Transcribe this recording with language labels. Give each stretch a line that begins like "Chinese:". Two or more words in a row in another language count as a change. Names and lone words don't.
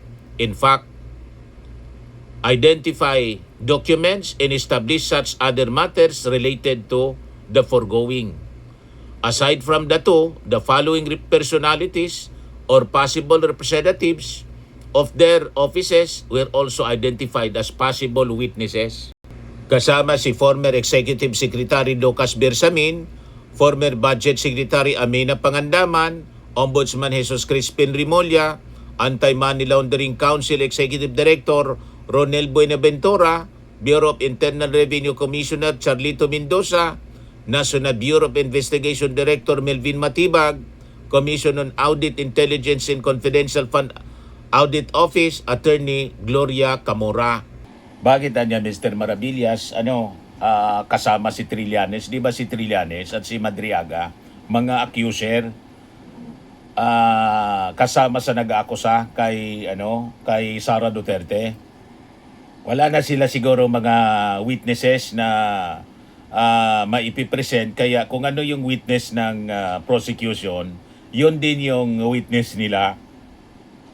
English: In fact, identify documents and establish such other matters related to the foregoing. Aside from the two, the following personalities or possible representatives of their offices were also identified as possible witnesses.
Filipino: Kasama si former Executive Secretary Lucas Bersamin, former Budget Secretary Amina Pangandaman, Ombudsman Jesus Crispin Rimulya, Anti-Money Laundering Council Executive Director Ronel Buenaventura, Bureau of Internal Revenue Commissioner Charlito Mendoza, National Bureau of Investigation Director Melvin Matibag, Commission on Audit, Intelligence and Confidential Fund Audit Office, Attorney Gloria Camora. Bakit niya Mr. Maravillas, kasama si Trillanes? Di ba si Trillanes at si Madriaga, mga accuser, kasama sa nag-aakusa kay Sara Duterte? Wala na sila siguro mga witnesses na maipipresent, kaya kung ano yung witness ng prosecution, yun din yung witness nila.